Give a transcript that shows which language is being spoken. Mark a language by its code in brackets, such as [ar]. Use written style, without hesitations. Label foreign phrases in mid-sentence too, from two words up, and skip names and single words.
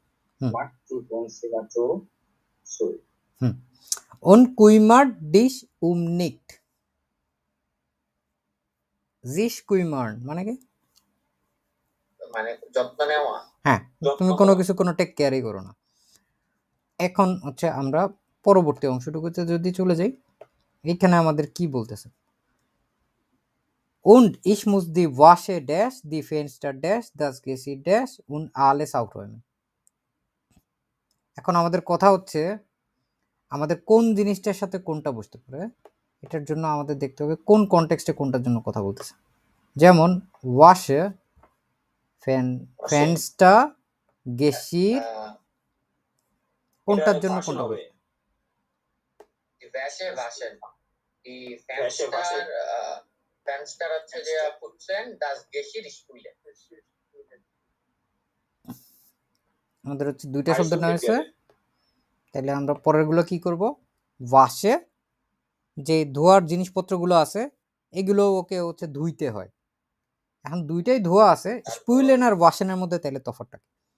[de] und kümmer dich nicht sich kümmern [bn] মানে কি? মানে যত্ন নেওয়া। হ্যাঁ, তুমি কোনো কিছু কোনো [en] take care [bn] করো না। এখন হচ্ছে আমরা পরবর্তী অংশটুকুতে যদি চলে যাই, এইখানে আমাদের কি বলতেছে? [de] Und ich muss die Wasche dash, die Fenster dash, das Gesicht dash und alles aufräumen. [bn] এখন আমাদের কথা হচ্ছে আমাদের কোন জিনিসটার সাথে কোনটা বসতে পারে, এটার জন্য আমাদের দেখতে হবে কোন কনটেক্সটে কোনটার জন্য কথা বলতেছে। যেমন [de] Wäsche, Fenster, Geschirr, [bn] কোনটার জন্য কোনটা বলবে? [de] Wäsche waschen. Die Fenster [bn] হচ্ছে যে [de] putzen, das Geschirr spülen. [bn] আমাদের হচ্ছে দুইটা শব্দ না হয়েছে, তাহলে আমরা পরেরগুলো কি করব? ওয়াশে যে ধোয়ার জিনিসপত্রগুলো আছে এগুলো ওকে হচ্ছে ধুইতে হয়। এখন দুইটাই ধোয়া আছে, স্পুইলেন আর ওয়াশেনের মধ্যে তাহলে তফাৎটা কি?